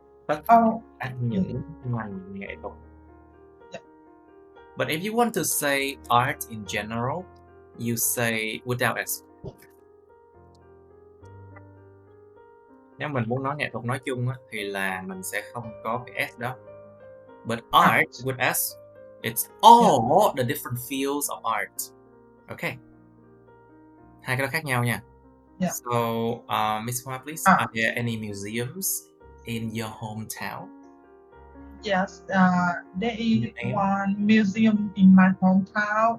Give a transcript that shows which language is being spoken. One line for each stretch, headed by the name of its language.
Vietnamese: Tất cả những ngành nghệ thuật.
English: But if you want to say art in general, you say without S.
Vietnamese: Nếu mình muốn nói nghệ thuật nói chung á, thì là mình sẽ không có cái S đó.
English: But art with S, it's all the different fields of art. Okay.
Vietnamese: Hai cái đó khác nhau nha.
English: So, Miss Hoa, please, are there any museums in your hometown? Yes, there is one museum in my hometown.